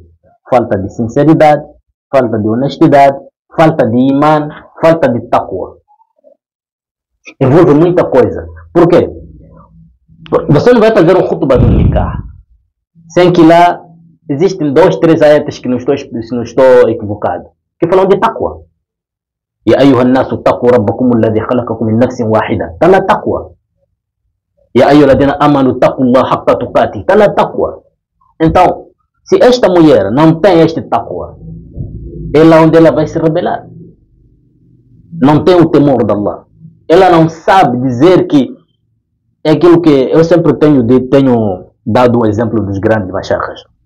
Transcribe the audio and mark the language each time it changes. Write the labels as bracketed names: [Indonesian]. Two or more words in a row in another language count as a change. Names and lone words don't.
[Portuguese] Falta de sinceridade, falta de honestidade, falta de imã, falta de taqwa. Envolve muita coisa. Por quê? Você não vai fazer um khutbah do nikah sem que lá existem 2, 3 ayatas que se não estou equivocado, que falam de taqwa. [Arabic] يا أيها الناس اتقوا ربكم الذي خلقكم من نفس واحدة. [Portuguese] Está na taqwa. [Arabic] يا أيها الذين آمنوا اتقوا الله حق تقاته. [Portuguese] Está na taqwa. Então, se esta mulher não tem este taqwa, ela onde ela vai se rebelar? Não tem o temor de Allah. Ela não sabe dizer que é aquilo que eu sempre tenho dado o exemplo dos grandes mashaykhs.